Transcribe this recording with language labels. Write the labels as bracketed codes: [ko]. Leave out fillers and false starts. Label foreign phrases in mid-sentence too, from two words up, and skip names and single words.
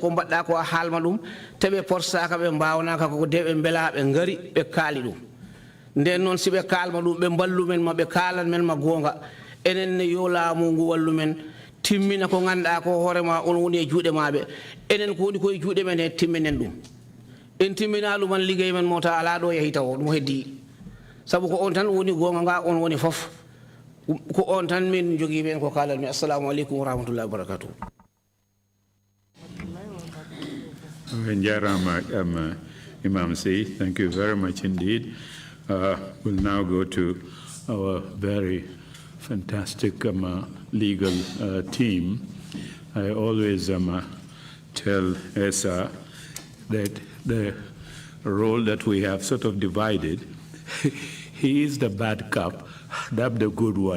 [ff] ko mbaɗɗa ko a haalma ɗum teɓe porsaka ɓe mbawnaka koko de ɓe beela ɓe gaari ɓe kaali ɗum nden noon si ɓe kalma ɗum ɓe ballu men ma ɓe kalan men ma gonga enen ne yo laamu ngu wallu men timmina ko ganduɗa ko hoorema on woni e juuɗe maɓe enen ko woni koye juuɗe men he timminen ɗum en timmina ɗum an liggey men mo ta ala ɗo yeehi taw ɗum heddi sabu ko on tan woni gonga nga on woni fof ko on tan min jogui ɓen ko kalanmi [ar] السلام عليكم ورحمة الله وبركاته [en] Imam Sy, thank you very much indeed. We'll now go to our very fantastic legal team. I always tell Esa that the role that we have sort of divided, he is the bad cop, that's the good one.